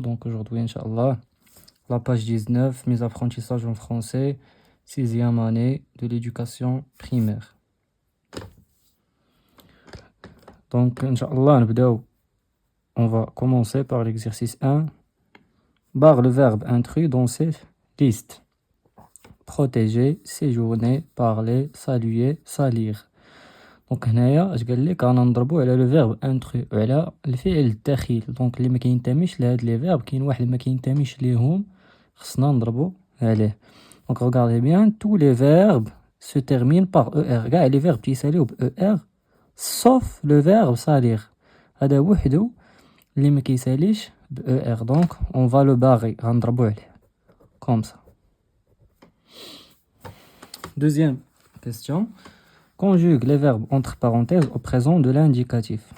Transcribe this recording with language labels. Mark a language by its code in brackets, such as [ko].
[fr] Donc aujourd'hui, Inch'Allah, la page 19, mes apprentissages en français, sixième année de l'éducation primaire. Donc Inch'Allah, on va commencer par l'exercice 1. Barre le verbe intrus dans ces listes. Protéger, séjourner, parler, saluer, salir. [ar] دونك هنايا اش قال لك رانا نضربو على لو فيرب انترو وعلى الفعل الدخيل. دونك اللي ما كينتميش لهاد لي فيرب كاين واحد اللي ما كينتميش ليهم خصنا نضربو عليه. [fr] دونك regardez bien, tous les verbes se terminent par er. [ar] كاع لي فيرب تيساليو ب er sauf le verbe salir. هذا وحده اللي ما كيساليش ب er. [fr] دونك on va le barrer, غنضربو عليه comme ça. Deuxième question. Conjugue les verbes entre parenthèses au présent de l'indicatif.